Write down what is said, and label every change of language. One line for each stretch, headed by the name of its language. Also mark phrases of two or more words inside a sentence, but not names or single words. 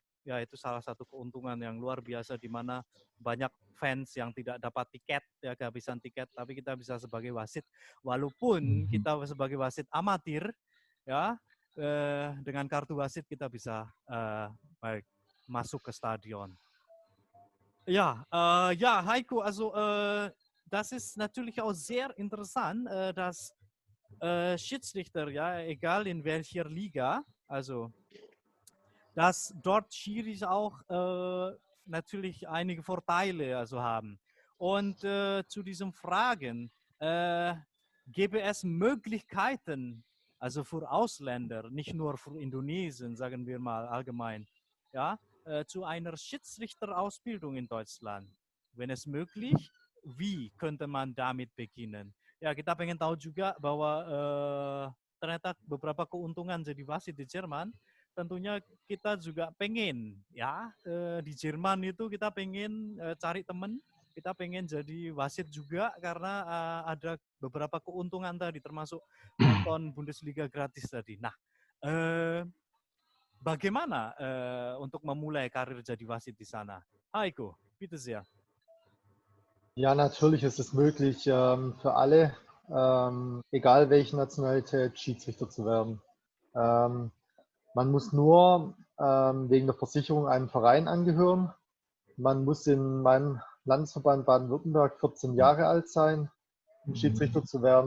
Indonesian: Ya, itu salah satu keuntungan yang luar biasa, di mana banyak fans yang tidak dapat tiket, ya, kehabisan tiket, tapi kita bisa sebagai wasit, walaupun kita sebagai wasit amatir, ya, dengan kartu wasit kita bisa baik masuk ke stadion.
German: Ja, ja, Heiko, also das ist natürlich auch sehr interessant, dass Schiedsrichter, ja, egal in welcher Liga, also dass dort Schiris auch natürlich einige Vorteile also haben. Und zu diesen Fragen, gäbe es Möglichkeiten, also für Ausländer, nicht nur für Indonesien, sagen wir mal allgemein, ja, zu einer Schiedsrichterausbildung in Deutschland? Wenn es möglich, wie könnte man damit beginnen?
Indonesian: Ya, kita pengen tahu juga bahwa ternyata beberapa keuntungan jadi wasit di Jerman. Tentunya kita juga pengen ya, di Jerman itu kita pengen cari teman, kita pengen jadi wasit juga karena ada beberapa keuntungan tadi, termasuk nonton Bundesliga gratis tadi. Nah, bagaimana untuk memulai karir jadi wasit di sana?
German: Heiko, bitte sehr. Ja, natürlich ist es möglich für alle, egal welche Nationalität, Schiedsrichter zu werden. Man muss nur wegen der Versicherung einem Verein angehören. Man muss in meinem Landesverband Baden-Württemberg 14 Jahre alt sein, um Schiedsrichter zu werden.